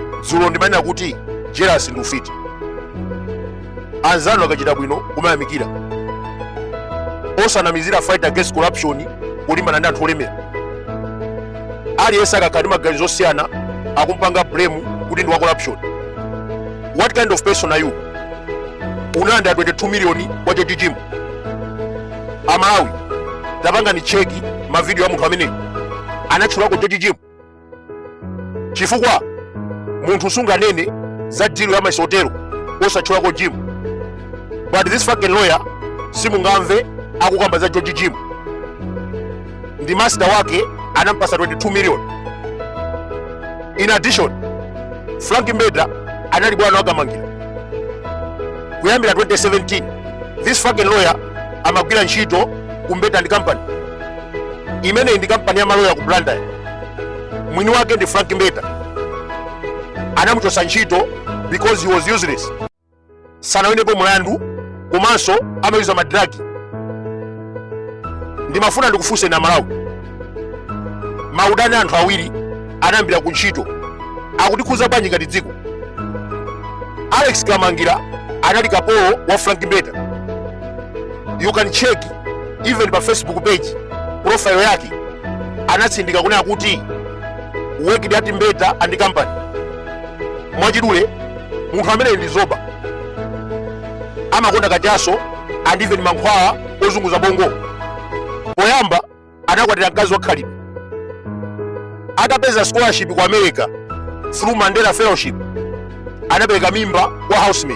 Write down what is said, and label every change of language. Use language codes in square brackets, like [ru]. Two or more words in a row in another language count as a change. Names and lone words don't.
[ny] dzulo ndimanena kuti jealous ndi ufiti. Anzanu akachita bwino kumayamikira, osanamizira [en] fight against corruption [ny] kulimbana ndi anthu olemera. Aliyense akakhala ndi maganizo osiyana akumpanga blame kuti ndi wa corruption. [en] What kind of person are you? [ny] Unalanda 22 million kwa George Jim. Amalawi tapanga ni cheki mavideo ya munthu amene anatchulako George Jim chifukwa munthu sunganene za deal ya masotero osatchulako Jim. [en] But this fucking lawyer [ny] simungamve akukamba za [en] George Jim. [ny] Ndi master wake anampasa 22 million. [en] In addition, [ny] Frank Mbeda anali bwana wakamangira kuyambira 2017. [en] This fucking lawyer [ny] amagwira ntchito ku Mbeda and company imene ndi company ya maloya ku Blantyre. Mwini wake ndi Frank Mbeda. Anamuchosa ntchito [en] because he was useless. [ny] Sanawenepo mulandu komanso amayuza madragi. Ndimafuna ndikufunse na Malawi, maudani anthu awiri anayambira ku ntchito akutikhuza bwanji ngati dziko? Alex Kamangira anali kapolo wa Frank Mbeda. [en] You can check even pa Facebook page profile [ny] yake anatsindika kunena kuti [en] worked at Mbeda and company. [ny] Mwachidule munthu amene ndi zoba amakonda kachaso [en] and even [ny] mankhwala ozunguza bongo. Poyamba anakwatira mkazi wakhalidwe, atapeza scholarship ku America through Mandela Fellowship anapereka mimba kwa housemate.